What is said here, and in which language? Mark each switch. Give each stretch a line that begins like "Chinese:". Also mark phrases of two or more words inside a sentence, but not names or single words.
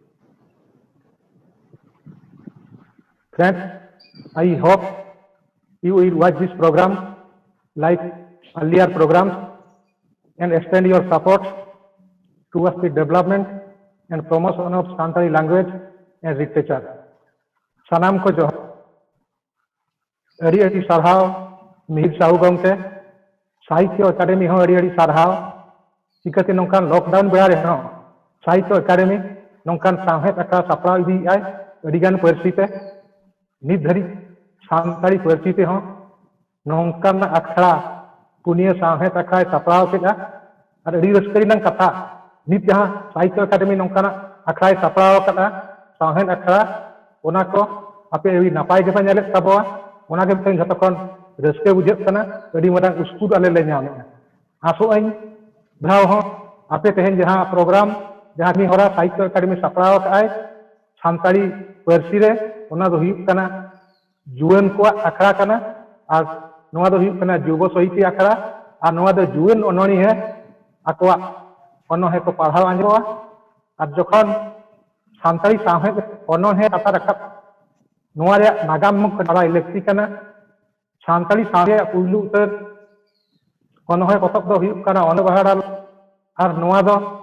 English: Friends, I hope you will watch this program like earlier programs and extend your support towards the development and promotion of Santali language and literature.
Santali: Sanam ko johar. Adi adi sarhaw Mihir Sahu gomke, Sahitya Academy ho adi adi sarhaw. Chikate nongkan lockdown bera reho Sahitya Academy nongkan sawhet akha sapraw idi ay adigan parsi te nit dhari Santali parsi te ho nongkan akhara punia sawhet akha sapraw keda ar adi raskari nang katha nit jaha Sahitya Academy nongkan akhara sapraw kada sawhet akhara ona ko ape adi napai ge pa nyalek taboa ona ge teng jhato kon raske bujhet kana adi marang uskut ale le nyame aso ain Brau ho, ape tehen jaha program jaha ni hora Sahitya Academy sapraw kai Santali parsi re ona do huyuk kana juan ko akhara kana ar noa do huyuk kana jubo sohiti akhara ar noa do juan ononi he akwa onohe ko parhaw anjoa ar jokhon Santali sawhet onohe kata rakap noa re nagam muk bara electric kana Santali sawhet pulu utar onohe potok do huyuk kana ono baharal ar noa do